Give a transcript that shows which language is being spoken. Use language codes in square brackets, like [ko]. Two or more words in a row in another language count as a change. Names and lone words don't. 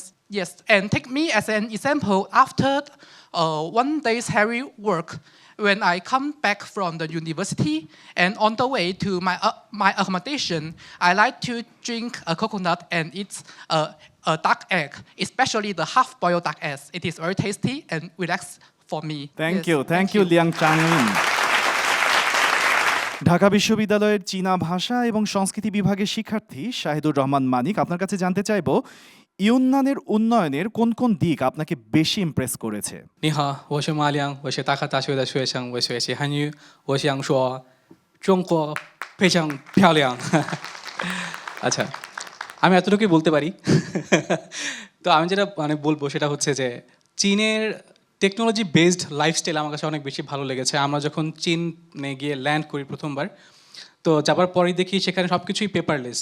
[en] Yes, and take me as an example. After one day's heavy work, when I come back from the university and on the way to my accommodation, I like to drink a coconut and eat a duck egg, especially the half-boiled duck egg. It is very tasty and relaxed for me. Thank you, Liang Changlin. [bn] ঢাকা বিশ্ববিদ্যালয়ের চীনা ভাষা এবং সংস্কৃতি বিভাগের শিক্ষার্থী শাহিদুর রহমান মানিক, আপনার কাছে জানতে চাইবো ইউন্নানের উন্নয়নের কোন কোন দিক আপনাকে বেশি ইমপ্রেস করেছে? [zh] 你好，我是马良，我是大卡大学的学生，我学习汉语。我想说，中国非常漂亮。 [bn] আচ্ছা, আমি এতটুকুই বলতে পারি। তো আমি যেটা বলবো সেটা হচ্ছে যে চীনের টেকনোলজি বেসড লাইফস্টাইল আমার কাছে অনেক বেশি ভালো লেগেছে। আমরা যখন চীনে গিয়ে ল্যান্ড করি প্রথমবার, তো যাবার পরেই দেখি সেখানে সব কিছুই পেপারলেস।